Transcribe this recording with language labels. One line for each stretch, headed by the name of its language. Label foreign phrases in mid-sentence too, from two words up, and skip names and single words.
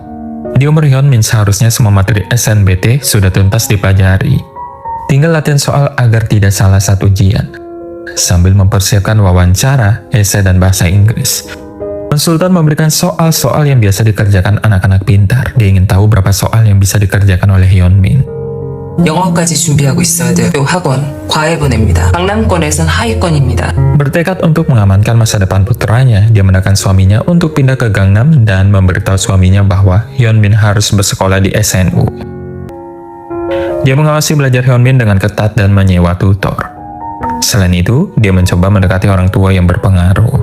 Indonesian: Di umur Hyun-min seharusnya semua materi SNBT sudah tuntas dipelajari. Tinggal latihan soal agar tidak salah satu ujian, sambil mempersiapkan wawancara, esai, dan bahasa Inggris. Konsultan memberikan soal-soal yang biasa dikerjakan anak-anak pintar. Dia ingin tahu berapa soal yang bisa dikerjakan oleh Hyun-min.
Korean: 영어까지 준비하고 있어야 돼요. 학원, 과외 보냅니다. 강남권에선 하위권입니다.
Indonesian: Bertekad untuk mengamankan masa depan putranya, dia menekan suaminya untuk pindah ke Gangnam dan memberitahu suaminya bahwa Hyunmin harus bersekolah di SNU. Dia mengawasi belajar Hyunmin dengan ketat dan menyewa tutor. Selain itu, dia mencoba mendekati orang tua yang berpengaruh.